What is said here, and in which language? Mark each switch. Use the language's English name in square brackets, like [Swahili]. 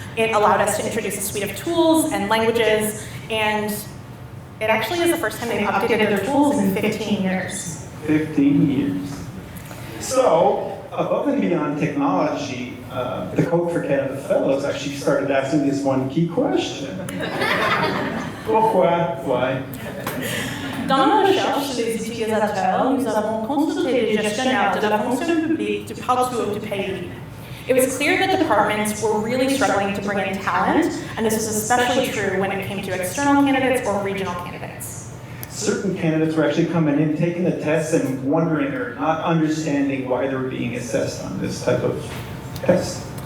[English] It allowed us to introduce a suite of tools and languages, and it actually is the first time they've updated their tools in 15 years. 15 years. So, above and beyond technology, the Code for Canada Fellows actually started asking this one key question. [French] Pourquoi? [English] Why? [French] Dans nos recherches des utilisateurs, nous avons consulté les gestionnaires de la fonction publique du partout du pays. [English] It was clear that departments were really struggling to bring in talent, and this was especially true when it came to external candidates or regional candidates. Certain candidates were actually coming in, taking the tests, and wondering or not understanding why they were being assessed on this type of test.